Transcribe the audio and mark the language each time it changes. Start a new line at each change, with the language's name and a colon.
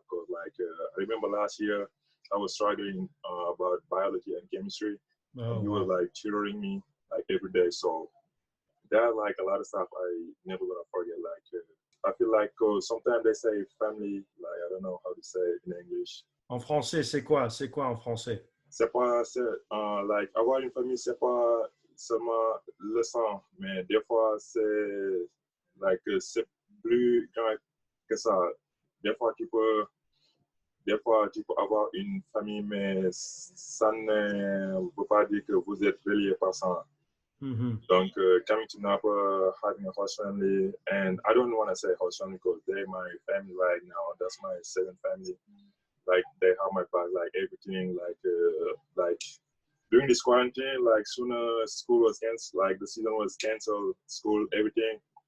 English: Cause like I remember last year I was struggling about biology and chemistry, and Oh, he was wow. like tutoring me like every day. So there are like a lot of stuff I never gonna forget. Like I feel like sometimes they say family, like I don't know how to say it in English.
French: En français, c'est quoi? C'est quoi en français? C'est pas like avoir une famille, c'est pas seulement le sang, mais des fois c'est like c'est plus grand que ça. Des fois tu peux des fois tu peux avoir une famille, mais ça ne veut pas dire que vous êtes relié par ça. Mm-hmm.
English: Donc, coming to Napa, having a host family, and I don't want to say host family because they're my family right now. That's my second family. Like they have my back, like everything, like during this quarantine, like sooner school was canceled, like the season was canceled, school, everything.